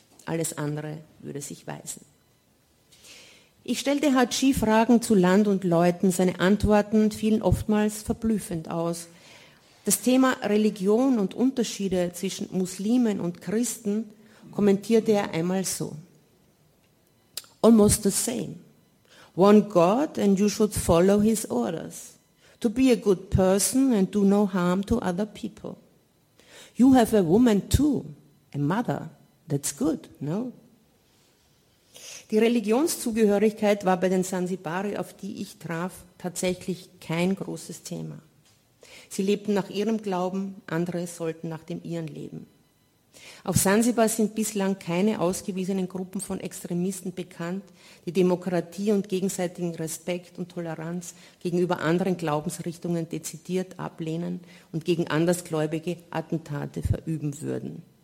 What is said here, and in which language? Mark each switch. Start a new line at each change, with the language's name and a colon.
German: Alles andere würde sich weisen. Ich stellte Haji Fragen zu Land und Leuten, seine Antworten fielen oftmals verblüffend aus. Das Thema Religion und Unterschiede zwischen Muslimen und Christen kommentierte er einmal so.
English: Almost the same. One God and you should follow his orders. To be a good person and do no harm to other people. You have a woman too, a mother. That's good, no?
German: Die Religionszugehörigkeit war bei den Sansibari, auf die ich traf, tatsächlich kein großes Thema. Sie lebten nach ihrem Glauben, andere sollten nach dem ihren leben. Auf Sansibar sind bislang keine ausgewiesenen Gruppen von Extremisten bekannt, die Demokratie und gegenseitigen Respekt und Toleranz gegenüber anderen Glaubensrichtungen dezidiert ablehnen und gegen Andersgläubige Attentate verüben würden.